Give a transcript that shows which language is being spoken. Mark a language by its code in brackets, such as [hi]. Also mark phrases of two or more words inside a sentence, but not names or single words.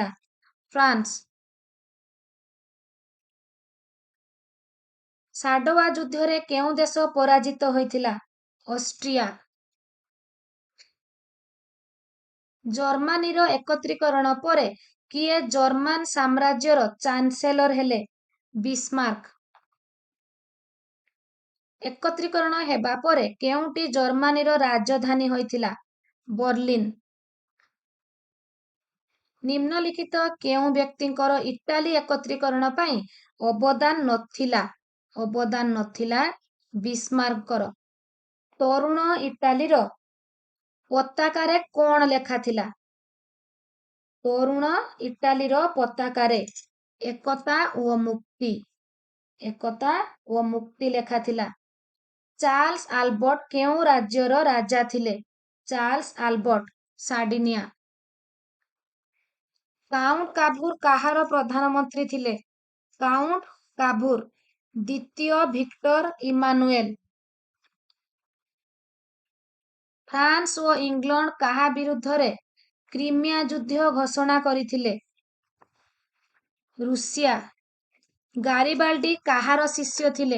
[or] ଫ୍ରାନ୍ସ। ସାଡୋଆ ଯୁଦ୍ଧରେ କେଉଁ ଦେଶ ପରାଜିତ ହୋଇଥିଲା? ଅଷ୍ଟ୍ରିଆ। ଜର୍ମାନୀର ଏକତ୍ରୀକରଣ ପରେ କିଏ ଜର୍ମାନ ସାମ୍ରାଜ୍ୟର ଚାନ୍ସେଲର ହେଲେ? ବିସ୍ମାର୍କ। ଏକତ୍ରୀକରଣ ହେବା ପରେ କେଉଁଟି ଜର୍ମାନୀର ରାଜଧାନୀ ହୋଇଥିଲା? ବର୍ଲିନ। ନିମ୍ନଲିଖିତ କେଉଁ ବ୍ୟକ୍ତିଙ୍କର ଇଟାଲୀ ଏକତ୍ରୀକରଣ ପାଇଁ ଅବଦାନ ନଥିଲା? ଅବଦାନ ନଥିଲା ବିସ୍ମାର୍କଙ୍କର। ତରୁଣ ଇଟାଲୀର ପତାକାରେ କଣ ଲେଖା ଥିଲା? ତରୁଣ ଇଟାଲୀର ପତାକାରେ ଏକତା ଓ ମୁକ୍ତି। ଏକତା ଓ ମୁକ୍ତି ଲେଖା ଥିଲା। ଚାର୍ଲସ ଆଲବର୍ଟ କେଉଁ ରାଜ୍ୟର ରାଜା ଥିଲେ? ଚାର୍ଲସ ଆଲବର୍ଟ ସାର୍ଡିନିଆ। କାଉଣ୍ଟ କାଭୁର କାହାର ପ୍ରଧାନମନ୍ତ୍ରୀ ଥିଲେ? କାଉଣ୍ଟ କାଭୁର ଦ୍ୱିତୀୟ ଭିକ୍ଟର ଇମାନୁଏଲ। ଫ୍ରାନ୍ସ ଓ ଇଂଲଣ୍ଡ କାହା ବିରୁଦ୍ଧରେ କ୍ରିମିଆ ଯୁଦ୍ଧ ଘୋଷଣା କରିଥିଲେ? ରୁଷିଆ। ଗାରିବାଲ୍ଡି କାହାର ଶିଷ୍ୟ ଥିଲେ?